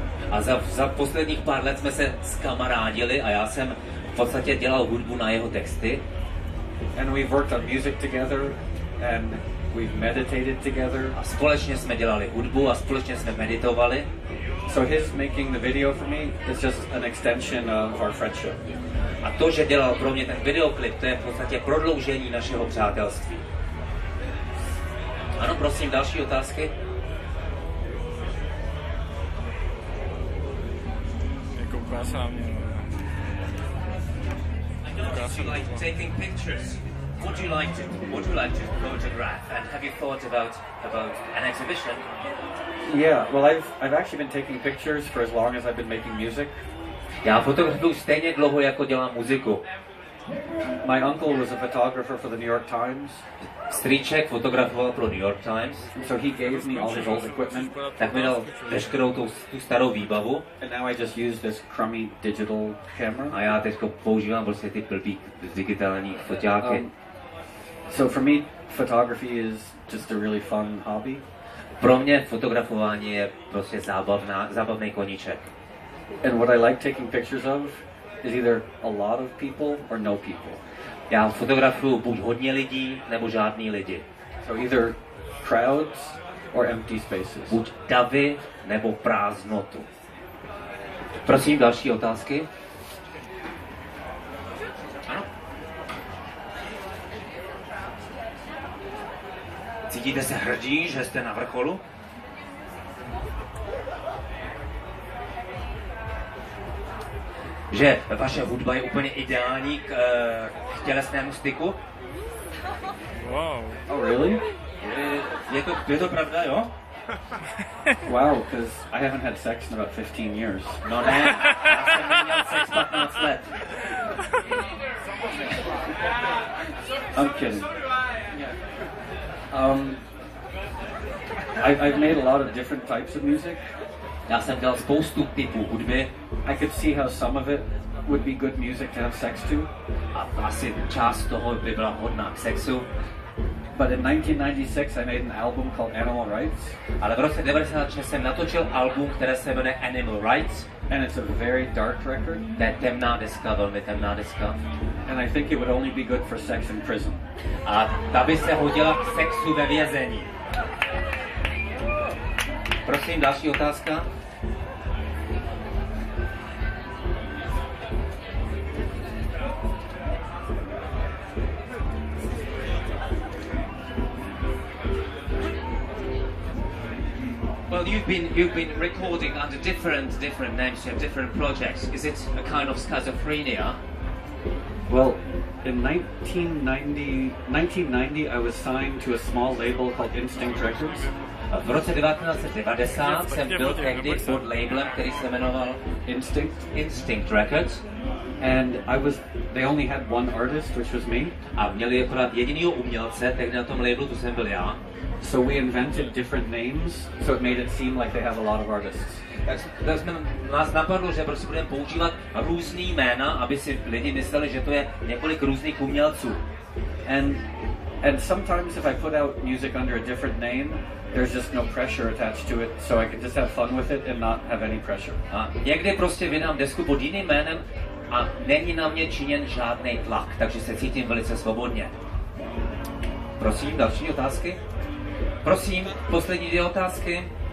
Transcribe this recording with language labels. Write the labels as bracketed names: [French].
[Czech] A za posledních pár let jsme se skamarádili a já jsem v podstatě dělal hudbu na jeho texty. [English] And we've worked on music together, and we've meditated together. [Czech] A společně jsme dělali hudbu a společně jsme meditovali. [English] So his making the video for me is just an extension of our friendship. [Czech] A to, že dělal pro mě ten videoklip, to je v podstatě prodloužení našeho přátelství. Ano, prosím, další otázky? Kouká se na mě. [English] You like taking pictures. Would you like to photograph? And have you thought about an exhibition? Yeah, well, I've actually been taking pictures for as long as I've been making music. [Czech] Já fotografuju stejně dlouho, jako dělám muziku. [English] My uncle was a photographer for the New York Times. [Czech] Strýček fotografoval pro New York Times. [English] So he gave me all his old equipment. [Czech] Tak mi dal veškerou tu starou výbavu. [English] And now I just use this crummy digital camera. [Czech] A já teď používám prostě ty blbý digitální foťáky. [English] So for me, photography is just a really fun hobby. [Czech] Pro mě fotografování je prostě zábavný koníček. [English] And what I like taking pictures of is either a lot of people or no people. [Czech] Já fotografuju buď hodně lidí, nebo žádný lidi. [English] So either crowds or empty spaces. [Czech] Buď davy, nebo prázdnotu. Prosím, další otázky? Ano? Cítíte se hrdí, že jste na vrcholu? že vaše hudba je úplně ideální k tělesnému styku? [English] Wow. Oh, really? [Czech] Je to pravda, jo? [English] Wow, because I haven't had sex in about 15 years. [Czech] No ne, já jsem neměl sex 15 let. [English] I'm kidding. I've made a lot of different types of music. [Czech] Já jsem dělal spoustu typů hudby. [English] I could see how some of it would be good music to have sex to. [Czech] A asi část toho by byla hodná k sexu. [English] But in 1996 I made an album called Animal Rights. [Czech] Ale v roce 1996 jsem natočil album, které se jmenuje Animal Rights. [English] And it's a very dark record. [Czech] To je temná deska, velmi temná deska. [English] And I think it would only be good for sex in prison. [Czech] A ta by se hodila k sexu ve vězení. Prosím, další otázka. [English] Well, you've been recording under different names. You have different projects. Is it a kind of schizophrenia? Well, in 1990 I was signed to a small label called Instinct Records. [Czech] V roce 1990 jsem byl tehdy pod labelem, který se jmenoval Instinct Records. [English] And they only had one artist, which was me. [Czech] A měli akorát jedinýho umělce, tehdy na tom labelu, to jsem byl já. [English] So we invented different names, so it made it seem like they have a lot of artists. [Czech] Tak nás napadlo, že prostě budeme používat různý jména, aby si lidi mysleli, že to je několik různých umělců. [English] And sometimes if I put out music under a different name, there's just no pressure attached to it, so I can just have fun with it and not have any pressure. [Czech] A někdy prostě vydám desku pod jiným jménem a není na mě činěn žádný tlak, takže se cítím velice svobodně. Prosím, další otázky? Prosím, poslední dvě otázky.